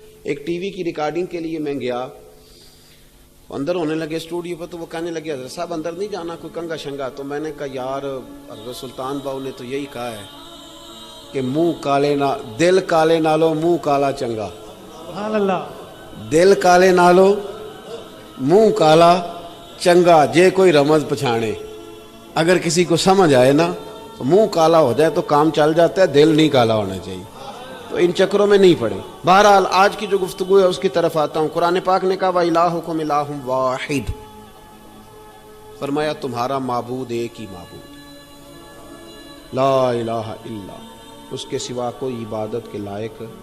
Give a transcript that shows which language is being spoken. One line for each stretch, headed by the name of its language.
Urdu: ایک T V کی recording کے لیے میں گیا، اندر ہونے لگے اسٹوڈیو پر، تو وہ کہنے لگے حضرت صاحب اندر نہیں جانا، کوئی کنگا شنگا. تو میں نے کہا یار حضرت سلطان باؤ نے تو یہی کہا ہے کہ
Punjabi: منہ کالے نہ دل کالے نالو منہ کالا چنگا.
Urdu: سبحان اللہ.
Punjabi: دل کالے نالو منہ کالا چنگا. جے کوئی رمز پچھانے،
Urdu: اگر کسی کو سمجھ آئے نا تو منہ کالا ہو جائے تو کام چل جاتا ہے، دل نہیں کالا ہونا چاہیے. تو ان چکروں میں نہیں پڑے. بہرحال آج کی جو گفتگو ہے اس کی طرف آتا ہوں. قرآن پاک نے کہا
Arabic: وَإِلَٰهُكُمْ إِلَٰهٌ وَاحِدٌ،
Urdu: فرمایا تمہارا معبود ایک ہی معبود ہے،
Arabic: لا الہ الا،
Urdu: اس کے سوا کوئی عبادت کے لائق.